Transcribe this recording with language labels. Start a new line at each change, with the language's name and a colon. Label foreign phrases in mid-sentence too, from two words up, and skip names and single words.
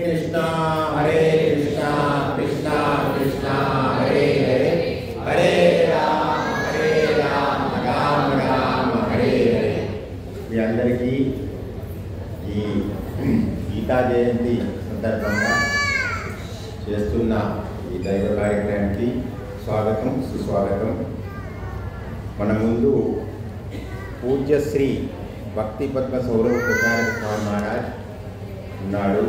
Sanskrit: Krishna Krishna Krishna Hare Hare Hare Ram Ram Hare Hare.
Telugu: మీ అందరికీ ఈ గీతా జయంతి సందర్భంగా చేస్తున్న ఈ దైవ కార్యక్రమానికి స్వాగతం సుస్వాగతం. మన ముందు పూజ్యశ్రీ భక్తి పద్మ సౌరవ్ ప్రచారక స్వామి మహారాజ్ ఉన్నాడు.